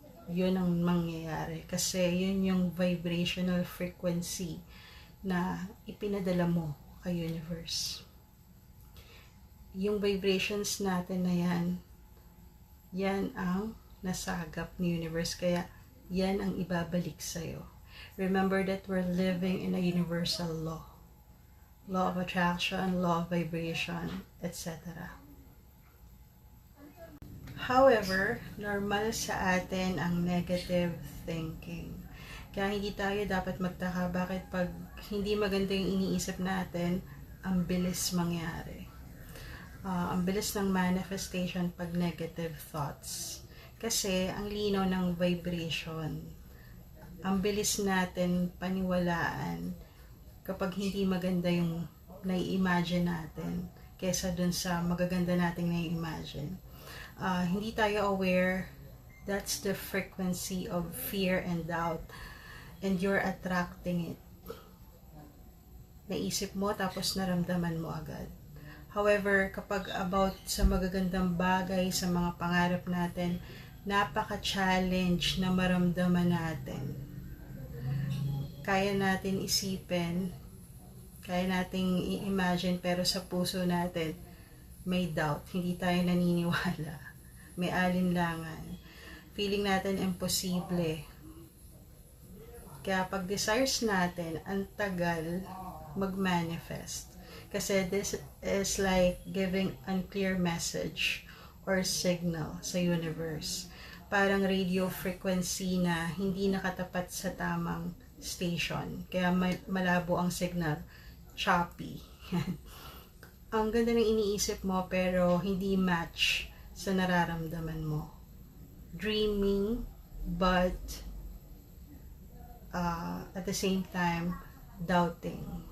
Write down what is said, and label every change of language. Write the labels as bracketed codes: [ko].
[tl] Yun ang mangyayari. Kasi yun yung vibrational frequency na ipinadala mo kay universe. Yung vibrations natin na yan ang nasagap ni universe. Kaya yan ang ibabalik sa'yo. [en] Remember that we're living in a universal law. Law of attraction, law of vibration, etc. [tl] However, normal sa atin ang negative thinking. Kaya hindi tayo dapat magtaka bakit pag hindi maganda yung iniisip natin, ang bilis mangyari. Ang bilis ng manifestation pag negative thoughts. Kasi ang linaw ng vibration. Ang bilis natin paniwalaan kapag hindi maganda yung nai-imagine natin kesa dun sa magaganda nating nai-imagine. Hindi tayo aware [en] That's the frequency of fear and doubt. And you're attracting it. [tl] Naisip mo, tapos naramdaman mo agad. However, kapag about sa magagandang bagay, sa mga pangarap natin, napaka-challenge na maramdaman natin. Kaya natin isipin, kaya nating i-imagine, pero sa puso natin, may doubt. Hindi tayo naniniwala. May alinlangan. Feeling natin imposible. Kaya pag desires natin, ang tagal mag-manifest. Kasi [en] this is like giving unclear message or signal [tl] sa universe. Parang radio frequency na hindi nakatapat sa tamang station. Kaya malabo ang signal. Choppy. Ang ganda ng iniisip mo pero hindi match sa nararamdaman mo. [en] Dreaming but at the same time doubting.